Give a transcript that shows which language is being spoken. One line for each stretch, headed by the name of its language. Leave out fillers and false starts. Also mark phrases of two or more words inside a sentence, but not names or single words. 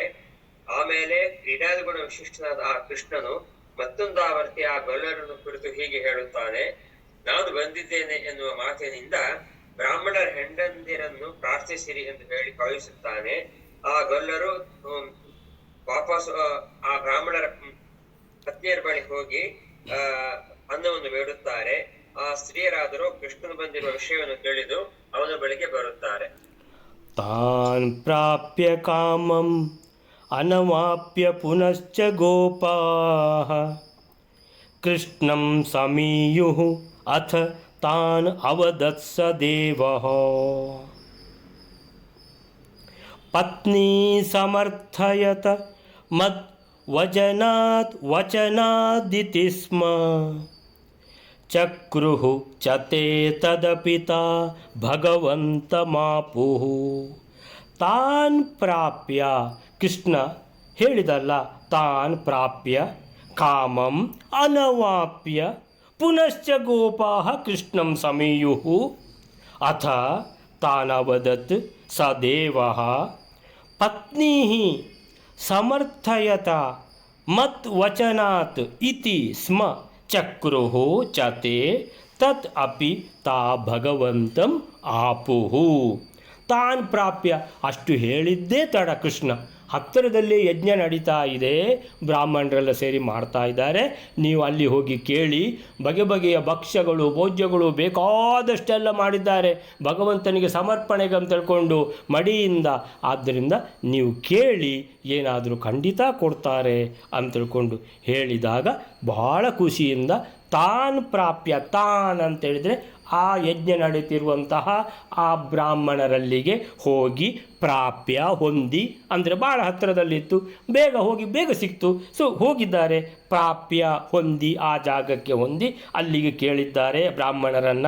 Kannada: ಆಮೇಲೆ ಕ್ರೀಡಾಗುಣ ವಿಶಿಷ್ಟನಾದ ಆ ಕೃಷ್ಣನು ಮತ್ತೊಂದು ಆವರ್ತಿ ಆ ಗೊಲ್ಲರನ್ನು ಕುರಿತು ಹೀಗೆ ಹೇಳುತ್ತಾನೆ, ನಾನು ಬಂದಿದ್ದೇನೆ ಎನ್ನುವ ಮಾತಿನಿಂದ ಬ್ರಾಹ್ಮಣರ ಹೆಂಡಂದಿರನ್ನು ಪ್ರಾರ್ಥಿಸಿರಿ ಎಂದು ಹೇಳಿ ಕಳುಹಿಸುತ್ತಾನೆ. ಆ ಗೊಲ್ಲರು ವಾಪಸ್ ಆ ಬ್ರಾಹ್ಮಣರ ಪತ್ನಿಯರ ಬಳಿ ಹೋಗಿ ಅನ್ನವನ್ನು ಬೇಡುತ್ತಾರೆ. ಆ ಸ್ತ್ರೀಯರಾದರೂ ಕೃಷ್ಣನು ಬಂದಿರುವ ವಿಷಯವನ್ನು ತಿಳಿದು ಅವನ ಬಳಿಗೆ ಬರುತ್ತಾರೆ.
Sanskrit: ತಾನ್ ಪ್ರಾಪ್ಯ ಕಾಮಂ ಅನವಾಪ್ಯ ಪುನಶ್ಚ ಗೋಪಾಃ ಕೃಷ್ಣಂ ಸಮೀಯುಃ ಅಥ ತಾನ್ ಅವದತ್ಸ ದೇವಃ ಪತ್ನಿ ಸಮರ್ಥಯತ ಮದ್ ವಚನಾದಿತಿ ಸ್ಮ ಚಕ್ರುಃ ಚತೆ ತದಪಿತಾ ಭಗವಂತ ಮಾಪುಃ. ತಾನ್ ಪ್ರಾಪ್ಯ,
Kannada: ಕೃಷ್ಣ ಹೇಳಿದಲ್ಲ,
Sanskrit: ತಾನ್ ಪ್ರಾಪ್ಯ ಕಾಮಂ ಅನವಾಪ್ಯ ಪುನಶ್ಚ ಗೋಪಾಃ ಕೃಷ್ಣಂ ಸಮೀಯುಃ ಅಥ ತಾನವದತ್ ಸ ದೇವಃ ಪತ್ನೀಃ ಸಮರ್ಥಯತ ಮತ್ ವಚನಾತ್ ಇತಿ ಸ್ಮ ಚಕ್ರುಃ ಚತೆ ತತ್ ಅಪಿ ತಾ ಭಗವಂತಂ ಆಪುಃ. ತಾನ್ ಪ್ರಾಪ್ಯ,
Kannada: ಅಷ್ಟು ಹೇಳಿದ್ದೇ ತಡ. ಕೃಷ್ಣ ಹತ್ತಿರದಲ್ಲಿ ಯಜ್ಞ ನಡೀತಾ ಇದೆ, ಬ್ರಾಹ್ಮಣರೆಲ್ಲ ಸೇರಿ ಮಾಡ್ತಾ ಇದ್ದಾರೆ, ನೀವು ಅಲ್ಲಿ ಹೋಗಿ ಕೇಳಿ. ಬಗೆ ಬಗೆಯ ಭಕ್ಷ್ಯಗಳು ಭೋಜ್ಯಗಳು ಬೇಕಾದಷ್ಟೆಲ್ಲ ಮಾಡಿದ್ದಾರೆ ಭಗವಂತನಿಗೆ ಸಮರ್ಪಣೆಗೆ ಅಂತ ತಿಳ್ಕೊಂಡು ಮಡಿಯಿಂದ. ಆದ್ದರಿಂದ ನೀವು ಕೇಳಿ, ಏನಾದರೂ ಖಂಡಿತ ಕೊಡ್ತಾರೆ ಅಂತ ತಿಳ್ಕೊಂಡು ಹೇಳಿದಾಗ ಬಹಳ ಖುಷಿಯಿಂದ
Sanskrit: ತಾನ್ ಪ್ರಾಪ್ಯ,
Kannada: ತಾನ್ ಅಂತೇಳಿದರೆ ಆ ಯಜ್ಞ ನಡೀತಿರುವಂತಹ ಆ ಬ್ರಾಹ್ಮಣರಲ್ಲಿಗೆ ಹೋಗಿ, ಪ್ರಾಪ್ಯ ಹೊಂದಿ ಅಂದರೆ ಭಾಳ ಹತ್ತಿರದಲ್ಲಿತ್ತು, ಬೇಗ ಹೋಗಿ ಬೇಗ ಸಿಕ್ತು. ಸೊ ಹೋಗಿದ್ದಾರೆ, ಪ್ರಾಪ್ಯ ಹೊಂದಿ, ಆ ಜಾಗಕ್ಕೆ ಹೊಂದಿ ಅಲ್ಲಿಗೆ ಕೇಳಿದ್ದಾರೆ ಬ್ರಾಹ್ಮಣರನ್ನು.